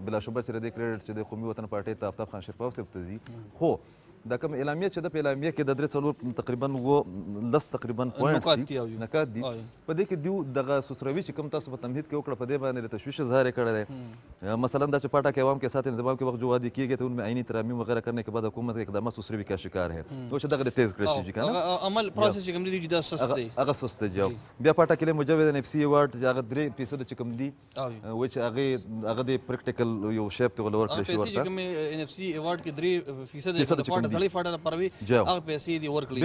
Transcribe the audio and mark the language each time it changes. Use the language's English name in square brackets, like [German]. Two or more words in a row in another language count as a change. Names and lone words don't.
[Pashto] بلاشبه چې د دې کریډټ چې د قومي وطن پارټۍ ته آفتاب خان شیرپاو صاحب ته ځي. خو دا کوم اعلامیه چې ده په اعلامیه کې د 3-4 تقریبا 10 تقریبا پوینټس نکات دي، په دې کې دیو دغه سوسروي چې کوم تاسو په تمهید کې وکړه په دې باندې تشویش اظهار کړی دی. مثلا دا چې [Urdu] فاٹا کے عوام کے ساتھ انتظام کے وقت جو وعدے کیے گئے تھے ان میں آئینی ترامیم وغیرہ کرنے کے بعد حکومت کے اقدام سست روی کا شکار ہے. [Pashto] तो چې دغه تیز کړی شي کنه عمل پروسس چې کوم دي چې دا سست دی، هغه سست دی. بیا فاٹا کې له مجوز ان اف سی ایوارډ چې هغه 3% چې کوم دي و چې هغه د پریکټیکل یو شیپ ته ولور کړی شي ورته. چې کوم ان اف سی ایوارډ کې 3% د فاٹا سړی فاٹا لپاره هغه پیسې دي ورکړل شي.